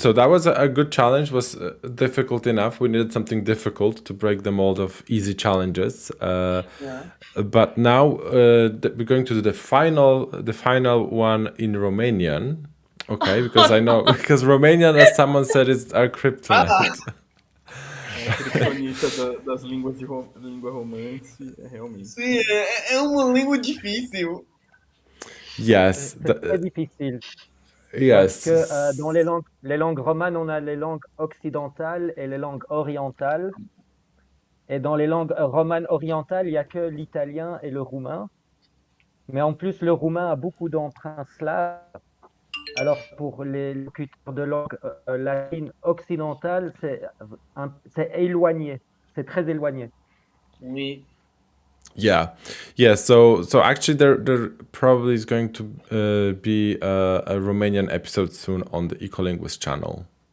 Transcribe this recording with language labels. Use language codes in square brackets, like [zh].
[en] So that was a good challenge. Was difficult enough. We needed something difficult to break the mold of easy challenges. But now we're going to do the final one in Romanian. Okay, because I know because Romanian, as someone said, is our kryptonite. [pt] Kryptonita das línguas língua romance, realmente. [it] Sì, è una lingua difficile. [en] Yes. [fr] C'est très difficile. [en] Yes. [fr] Parce que dans les langues romanes, on a les langues occidentales et les langues orientales. Et dans les langues romanes orientales, il n'y a que l'italien et le roumain. Mais en plus, le roumain a beaucoup d'emprunts slaves. Alors, pour les locuteurs de langue latine occidentale, c'est éloigné. C'est très éloigné. Oui. [en] Yeah. So actually, there probably is going to be a Romanian episode soon on the Ecolinguist channel.